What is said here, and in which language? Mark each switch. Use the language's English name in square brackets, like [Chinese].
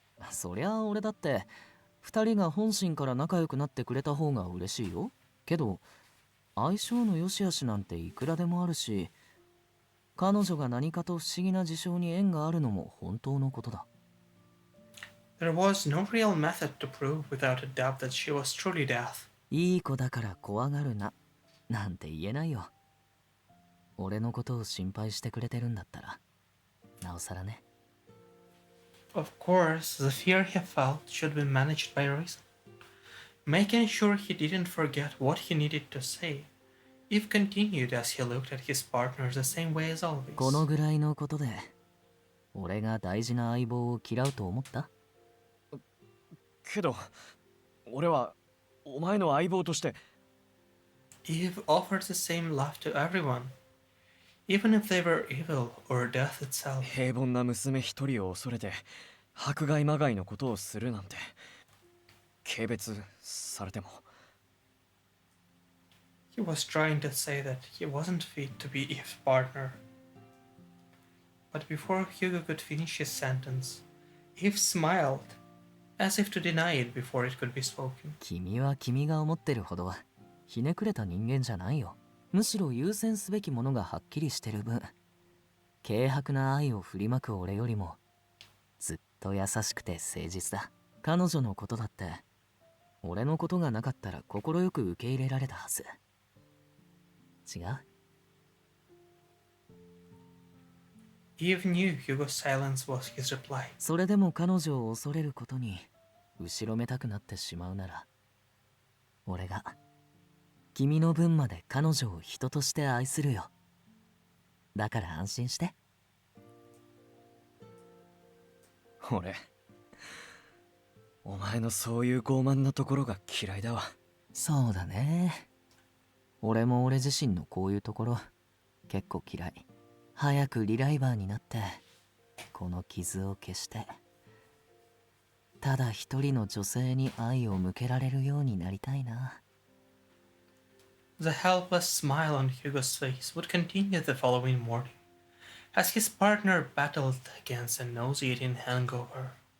[Japanese] そりゃ俺だって二人が本心から仲良くなってくれた方が嬉しいよ。けど相性の良し悪しなんていくらでもあるし、彼女が何かと不思議な事象に縁があるのも本当のことだ。 [English] There was no real method to prove without a doubt that she was truly death. [Japanese] いい子だから怖がるななんて言えないよ。俺のことを心配してくれてるんだったらなおさらね。 [English] Of course, the fear he felt should be managed by reason. Making sure he didn't forget what he needed to say, Eve continued as he looked at his partner the same way as always. [Japanese] このぐらいのことで俺が大事な相棒を嫌うと思った？けど俺はお前の相棒として。 [English] Eve offered the same love to everyone, even if they were evil or death itself. [Japanese] 平凡な娘一人を恐れて迫害まがいのことをするなんて、軽蔑されても。 [English] He was trying to say that he wasn't fit to be Eve's partner. But before Hugo could finish his sentence, Eve smiled, as if to deny it before it could be spoken. [Japanese] 君は君が思ってるほどひねくれた人間じゃないよ。むしろ優先すべきものがはっきりしてる分、軽薄な愛を振りまく俺よりもずっと優しくて誠実だ。彼女のことだって俺のことがなかったら快く受け入れられたはず。違う？ [English] Eve knew Hugo's silence was his reply. [Japanese] それでも彼女を恐れることに後ろめたくなってしまうなら、俺が君の分まで彼女を人として愛するよ。だから安心して。俺お前のそういう傲慢なところが嫌いだわ。そうだね。俺も俺自身のこういうところ結構嫌い。早くリライバーになってこの傷を消してただ一人の女性に愛を向けられるようになりたいな。 [English] The helpless smile on Hugo's face would continue the following morning as his partner battled against a nauseating hangover.